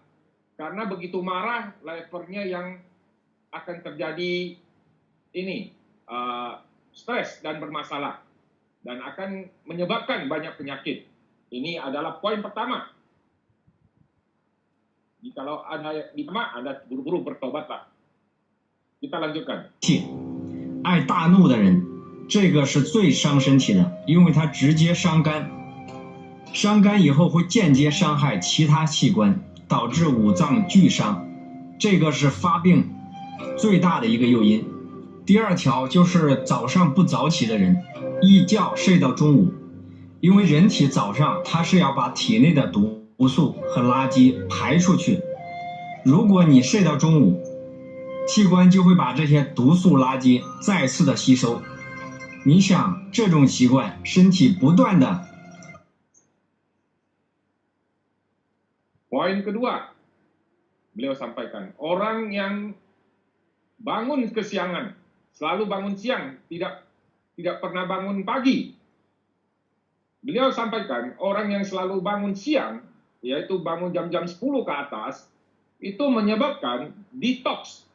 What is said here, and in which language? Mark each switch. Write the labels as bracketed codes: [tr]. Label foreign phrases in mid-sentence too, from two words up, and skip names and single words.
[id] Karena begitu marah, livernya yang akan terjadi ini, stres dan bermasalah. Dan akan menyebabkan banyak penyakit. Ini adalah poin pertama. Jikalau Anda buru-buru bertobatlah. Kita lanjutkan. [zh] 爱大怒的人，这个是最伤身体的，因为它直接伤肝，伤肝以后会间接伤害其他器官，导致五脏俱伤，这个是发病最大的一个诱因。第二条就是早上不早起的人，一觉睡到中午，因为人体早上它是要把体内的毒素和垃圾排出去，如果你睡到中午，器官就会把这些毒素垃圾再次的吸收。你想这种习惯，身体不断的 [id] Poin kedua, beliau sampaikan, orang yang bangun kesiangan, selalu bangun siang, tidak pernah bangun pagi. Beliau sampaikan, orang yang selalu bangun siang, yaitu bangun jam-jam 10 ke atas, itu menyebabkan detox.